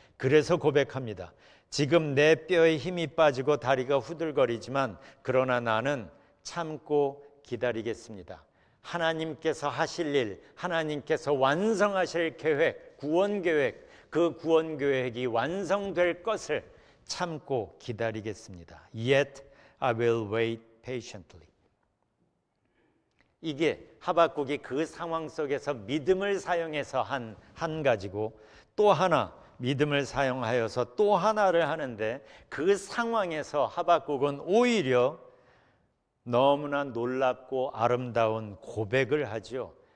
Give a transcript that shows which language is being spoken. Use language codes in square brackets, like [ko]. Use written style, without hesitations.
[ko] 그래서 고백합니다. 지금 내 뼈에 힘이 빠지고 다리가 후들거리지만 그러나 나는 참고 기다리겠습니다. 하나님께서 하실 일, 하나님께서 완성하실 계획, 구원 계획, 그 구원 계획이 완성될 것을 참고 기다리겠습니다. [en] Yet I will wait patiently. [ko] 이게 하박국이 그 상황 속에서 믿음을 사용해서 한 가지고, 또 하나 믿음을 사용하여서 또 하나를 하는데, 그 상황에서 하박국은 오히려 너무나 놀랍고 아름다운 고백을 하죠.